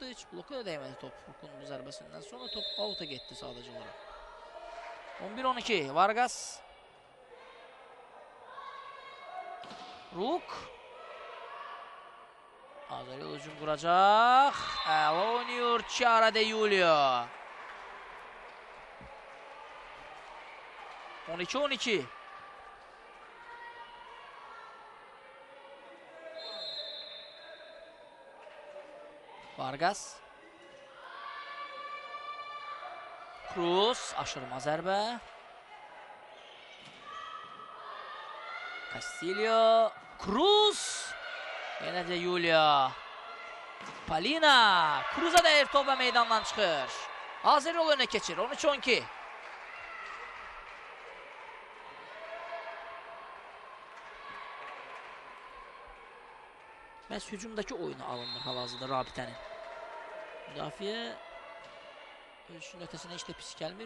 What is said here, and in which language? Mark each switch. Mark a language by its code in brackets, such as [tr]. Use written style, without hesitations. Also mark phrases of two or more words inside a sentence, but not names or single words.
[az] Heç bloka da dəymədi top. Rook'un bu zərbəsindən sonra top alta getdi sadəcə olaraq. 11-12. Vargas. Rook. Azəriyol hücum quracaq. Əla oynuyor Chiara De Julio. 12-12. Vargas. Cruz. Aşırma zərbə. Castillo. Cruz. Yenə De Julio. Palina. Cruz'a dəyir top və meydandan çıxır. Azəriyol önə keçir. 13-12. Məhz hücumdakı oyunu alınır hal-hazırda Rabitənin. Müdafiə ölçünün ötəsinə heç də pis gəlmir.